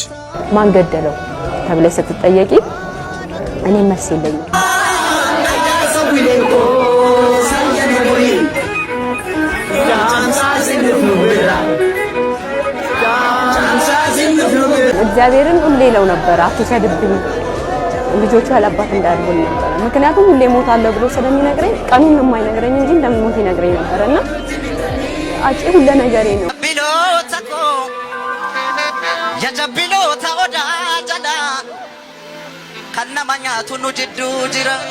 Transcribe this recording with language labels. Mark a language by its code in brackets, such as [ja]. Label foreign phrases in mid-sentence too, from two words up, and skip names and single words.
[am] ማን ገደለው ተብለሽ ስትጠየቂ እኔ መልስ የለኝም። እግዚአብሔርን ሁሌ ነው ነበር አትውሰድብኝ ልጆቹ ያላባት እንዳልሆን ነበር። ምክንያቱም ሁሌ ሞታለሁ ብሎ ስለሚነግረኝ ቀኑን የማይነግረኝ እንጂ እንደምሞት ይነግረኝ ነበርና አጪ ሁሉ ነገሬ ነው። [om] Yajabiloota odaa jala kan nama nyaatu nu jidduu jira.